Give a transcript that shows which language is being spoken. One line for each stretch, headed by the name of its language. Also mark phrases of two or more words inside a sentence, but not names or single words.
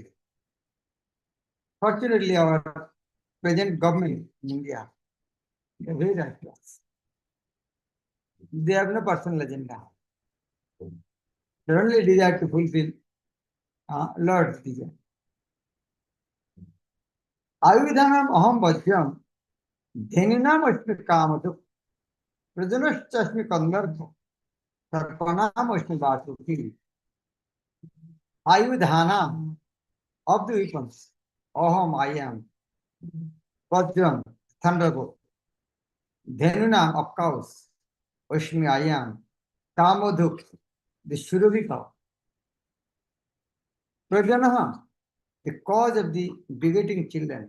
English: Fortunately, our present government in India, they are very righteous. They have no personal agenda. They only desire to fulfill Lord's desire.
Sanskrit: Ayudhanam aham vajyam, dheninam ashmi kamaduk, prajanashchasmi kandartho, sarpanam ashmi vasuki. Ayudhanam,
English: of the weapons, aham I am, vajram, thunderbolt, dhenunam of cows, ashmi I am, kamaduk, the Surabhi cow. Prajanaha, the cause of the begetting children.